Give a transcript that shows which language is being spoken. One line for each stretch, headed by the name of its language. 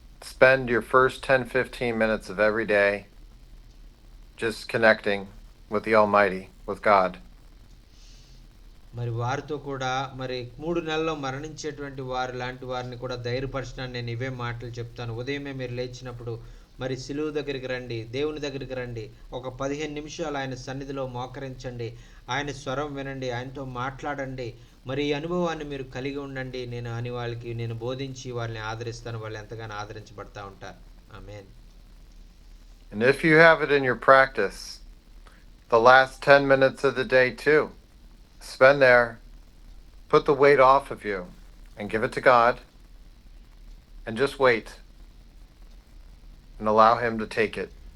English: Spend your first 10-15 minutes of every day just connecting with the Almighty, with God.
Telugu: మరి వారితో కూడా మరి 3 నెలల్లో మరణించేటువంటి వారు లాంటి వారిని కూడా ధైర్యపరచడానికి నేను ఇవే మాటలు చెప్తాను. ఉదయమే మీరు లేచినప్పుడు మరి సిలువ దగ్గరికి రండి, దేవుని దగ్గరికి రండి, ఒక 15 నిమిషాలు ఆయన సన్నిధిలో మోకరించండి, ఆయన స్వరం వినండి, ఆయనతో మాట్లాడండి. మరి ఈ అనుభవాన్ని మీరు కలిగి ఉండండి అని వాళ్ళకి నేను బోధించి వాళ్ళని ఆదరిస్తాను. వాళ్ళు ఎంతగానో ఆదరించబడతా ఉంటారు. ఆమేన్.
English: And if you have it in your practice, the last 10 minutes of the day too, spend there, put the weight off of you, and give it to God, and just wait, and allow Him to take it.